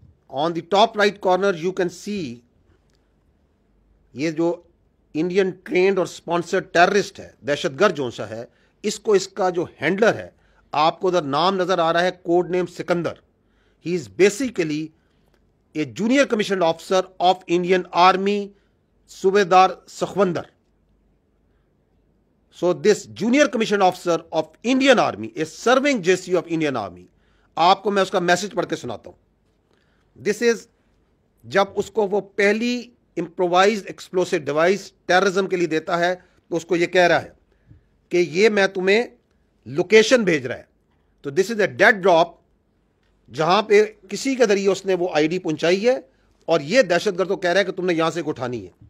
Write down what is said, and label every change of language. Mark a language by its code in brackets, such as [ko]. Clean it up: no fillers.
[en] on the top right corner you can see [hi] ये जो Indian trend और sponsored terrorist है, दहशतगर्द जो सा है, इसको इसका जो हैंडलर है, आपको उधर नाम नजर आ रहा है, code name Sikandar. [en] He is basically a junior commission officer of Indian Army, Subedar Sakhwandar. So this junior commissioned officer of Indian Army is serving JCU of Indian Army. [hi] आपको मैं उसका मैसेज पढ़ के सुनाता हूं. [en] this is [hi] जब उसको वो पहली इम्प्रोवाइज्ड एक्सप्लोसिव डिवाइस टेररिज्म के लिए देता है तो उसको ये कह रहा है कि ये मैं तुम्हें लोकेशन भेज रहा है. तो [en] this is a dead drop, [hi] जहां पे किसी के जरिए उसने वो आईडी पहुंचाई है और ये दहशतगर्द तो कह रहा है कि तुमने यहां से उठानी है.